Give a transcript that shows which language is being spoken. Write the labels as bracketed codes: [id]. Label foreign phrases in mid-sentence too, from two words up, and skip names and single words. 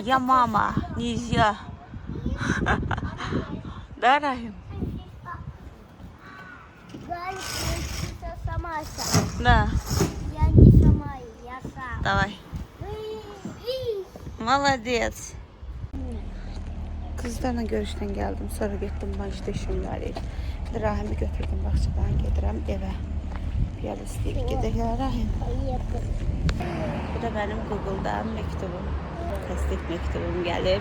[ru] Я мама. Нельзя. Да, Рахим? Галя, ты сама сам. Да. Я не сама, я сам. Давай. Молодец. [az] Kızlarla görüşdən gəldim. Sonra getdim bankda işim var idi. Rahimi götürdüm bağçadan gedirəm evə. Piyada istəyir gedək Rahim. [ru] Поехали. [az] Bu da benim Google'dan məktubum. Təsdiq məktubum gəlib.